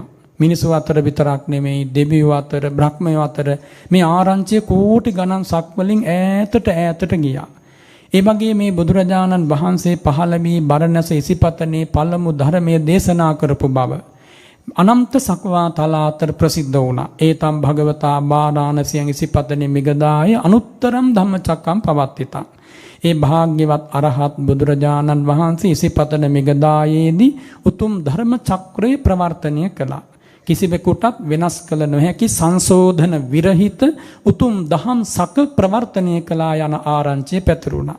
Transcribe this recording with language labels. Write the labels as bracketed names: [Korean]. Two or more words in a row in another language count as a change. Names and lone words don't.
[Sinhala] මිනිස්සු අතර විතරක් නෙමෙයි, දෙවියෝ අතර, බ්‍රහ්මයෝ අතර මේ ආරංචිය කෝටි ගණන් සක්වලින් ඈතට ගියා. ඒ වගේ මේ බුදුරජාණන් වහන්සේ පහළ වී බරණැස ඉසිපතනේ පළමු ධර්මයේ දේශනා කරපු බව අනන්ත සක්වා තලාතර ප්‍රසිද්ධ වුණා. [Pali] ඒතම් භගවතා බාරාණසියන් ඉසිපතනේ මිගදාය අනුත්තරම් ධම්මචක්කම් පවත්තිතං. [Sinhala] ඒ භාග්‍යවත් අරහත් බුදුරජාණන් වහන්සේ ඉසිපතන මිගදායේදී උතුම් ධර්ම චක්‍රය ප්‍රවර්තනය කළා. කිසිවෙකුටත් වෙනස් කළ නොහැකි සංශෝධන විරහිත උතුම් දහම් සක ප්‍රවර්තනය කළා යන ආරංචිය පැතිරුණා.